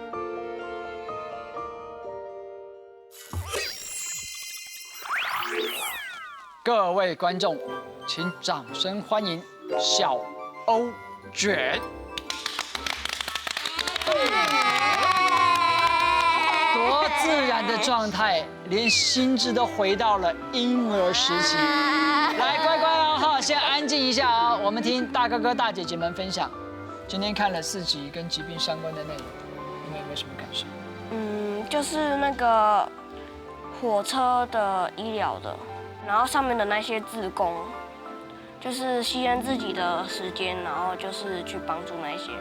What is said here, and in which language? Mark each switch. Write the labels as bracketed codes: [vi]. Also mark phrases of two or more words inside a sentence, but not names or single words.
[zh] 各位觀眾，請掌聲歡迎小歐捲。多自然的狀態，連心智都回到了嬰兒時期。來，乖乖哦，哈，先安靜一下啊，我們聽大哥哥大姐姐們分享。今天看了4集跟疾病相關的內容，你們有沒有什麼感受？就是那個火車的醫療的，然後上面的那些志工，就是犧牲自己的時間，然後就是去幫助那些人，